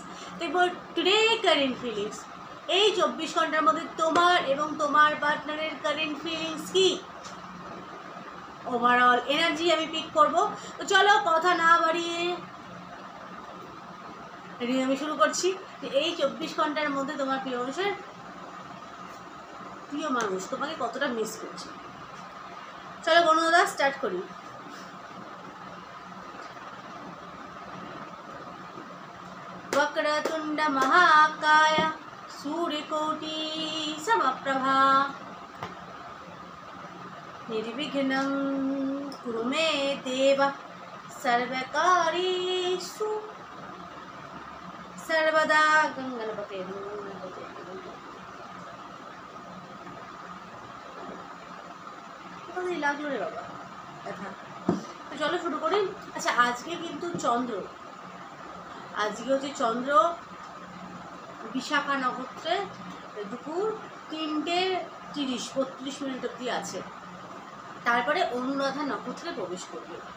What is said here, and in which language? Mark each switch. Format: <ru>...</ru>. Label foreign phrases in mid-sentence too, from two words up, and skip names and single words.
<bn>দেখবো</bn> <en>today current feelings,</en> <bn>এই 24 ঘন্টার মধ্যে তোমার এবং তোমার পার্টনারের</bn> <en>current feelings</en> <bn>কি,</bn> <en>overall energy</en> <bn>আমি পিক করবো। তো চলো কথা না বাড়িয়ে রিডিং আমি শুরু করছি। এই 24 ঘন্টার মধ্যে তোমার প্রিয় মানুষ তোমাকে কতটা মিস করছে। চলো গণনা স্টার্ট করি।</bn> <sa>वक्रतुंड महाकाय सूर्यकोटि समप्रभा निर्विघ्नं कुरु मे देव सर्वकार्येषु सर्वदा।</sa> <bn>गणपते লাগলো রে বাবা কথা। তো চলো শুরু করি। আচ্ছা, আজকে কিন্তু আজকে হচ্ছে চন্দ্র বিশাখা নক্ষত্রে দুপুর 3:30-32 অবধি আছে, তারপরে অনুরাধা নক্ষত্রে প্রবেশ করবে।</bn>